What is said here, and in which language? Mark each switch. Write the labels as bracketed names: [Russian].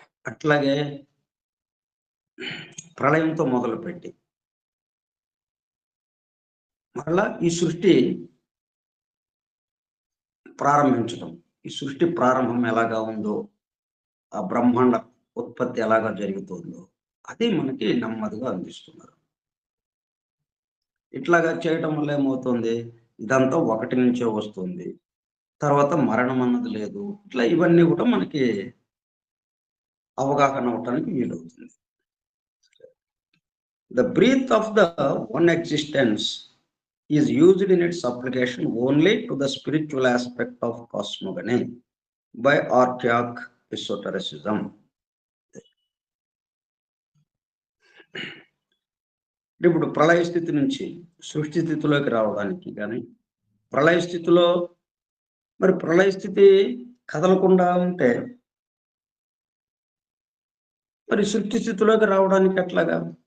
[Telugu] అట్లాగే ప్రళయంతో మొదలుపెట్టి మరలా ఈ సృష్టి ప్రారంభించడం, ఈ సృష్టి ప్రారంభం ఎలాగా ఉందో, ఆ బ్రహ్మాండ ఉత్పత్తి ఎలాగా జరుగుతుందో అది మనకి నెమ్మదిగా అందిస్తున్నారు. ఇట్లాగా చేయటం వల్ల ఏమవుతుంది? ఇదంతా ఒకటి నుంచే వస్తుంది. తర్వాత మరణం అన్నది లేదు. ఇట్లా ఇవన్నీ కూడా మనకి అవగాహన అవ్వటానికి వీలవుతుంది. [English] The breath of the one existence is used in its application only to the spiritual aspect of cosmogony by archaic esotericism. [Telugu] ఇప్పుడు ప్రళయ స్థితి నుంచి సృష్టి స్థితిలోకి రావడానికి కానీ ప్రళయ స్థితిలో మరి ప్రళయ స్థితి కదలకుండా ఉంటే మరి సృష్టి స్థితిలోకి రావడానికి ఎట్లాగా?